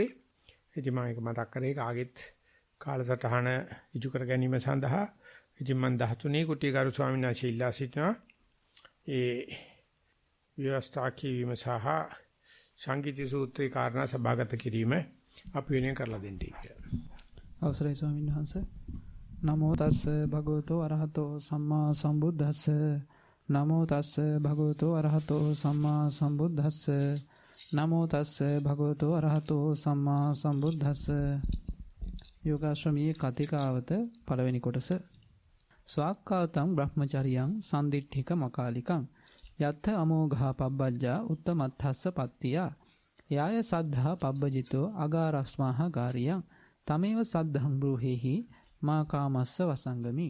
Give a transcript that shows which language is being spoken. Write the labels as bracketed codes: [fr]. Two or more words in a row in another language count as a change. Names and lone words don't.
[si] ඉතින් මම ඒක මතක් කරේ කාගෙත් කාලසටහන ඉජු කර ගැනීම සඳහා ඉතින් මම 13 කුටි ගරු ස්වාමීන් වහන්සේ ඉල්ලා සිටිනවා. ඒ ව්‍යවස්ථා කීවීම සහ සංගීති සූත්‍රේ කාරණා සභාගත කිරීම අපි වෙනුවෙන් කරලා දෙන්න කියලා. අවසරයි ස්වාමීන් වහන්සේ. [pi] නමෝ තස්ස භගවතෝ අරහතෝ සම්මා සම්බුද්දස්ස. නමෝ තස්ස භගවතෝ අරහතෝ සම්මා සම්බුද්දස්ස. නමෝ තස්ස භගවතෝ අරහතෝ සම්මා සම්බුද්දස්ස. [si] යෝගාශ්‍රමී කතිකාවත පළවෙනි කොටස. [pi] ස්වාක්ඛාතං බ්‍රහ්මචරියං සම්දිට්ඨික මකාලිකං යත්ථ අමෝඝා පබ්බජ්ජා උත්තමත්ථස්ස පත්තියා යාය සද්ධා පබ්බජිතෝ අගාරස්මාහ ගාරියං තමේව සද්ධං බ්‍රූහෙහි මා කාමස්ස වසංගමි.